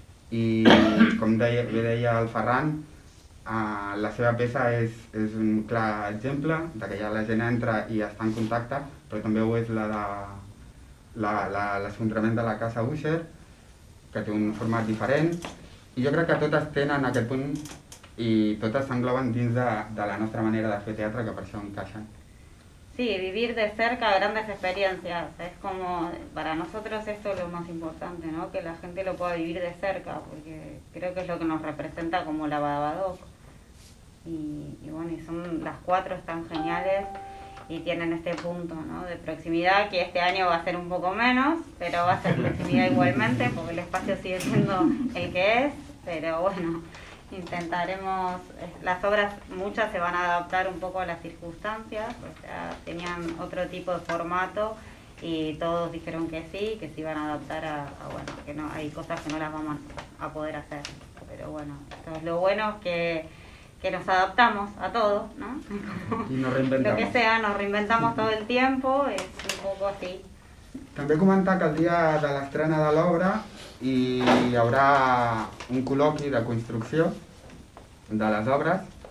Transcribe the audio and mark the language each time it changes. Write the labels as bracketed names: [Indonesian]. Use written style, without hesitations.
[Catalan] i com deia el Ferran, la seva peça és un clar exemple de que ja la gent entra i està en contacte, però també ho és l'esfondrament de la casa Usher, que té un format diferent, i jo crec que totes tenen aquest punt i totes s'engloben dins de la nostra manera de fer teatre, que per això encaixen. [Spanish] Sí, vivir de cerca grandes experiencias, es como, para nosotros esto es lo más importante, ¿no? Que la gente lo pueda vivir de cerca, porque creo que es lo que nos representa como la Babadook. Y bueno, y las 4 están geniales y tienen este punto, ¿no? De proximidad, que este año va a ser un poco menos, pero va a ser proximidad igualmente, porque el espacio sigue siendo el que es, pero bueno, intentaremos, las obras muchas se van a adaptar un poco a las circunstancias, o sea, tenían otro tipo de formato y todos dijeron que sí iban a adaptar a bueno, que no, hay cosas que no las vamos a poder hacer, pero bueno, entonces lo bueno es que nos adaptamos a todo, ¿no? I nos reinventamos. Lo que sea, nos reinventamos todo el tiempo, es un poco así. [Catalan] També comentar que el dia de l'estrena de l'obra hi haurà un col·loqui de construcció de les obres.